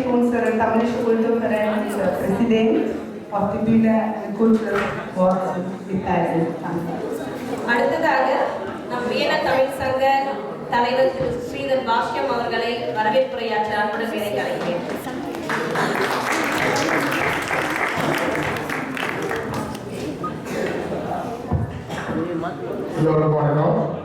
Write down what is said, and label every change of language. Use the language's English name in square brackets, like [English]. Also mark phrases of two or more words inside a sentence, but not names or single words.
[German] unser tamilischer Kulturverein ist der Präsident auf die Bühne ein kurzes Wort mitteilen. [Tamil] அடுத்ததாக நம் வீண தமிழ் சங்க தலைவர் திரு ஸ்ரீதர் பாஷ்யம் அவர்களை வரவேற்புரையாற்ற அன்புடன் மேடைக்கு அழைக்கிறேன். எல்லோருக்கும் வணக்கம்.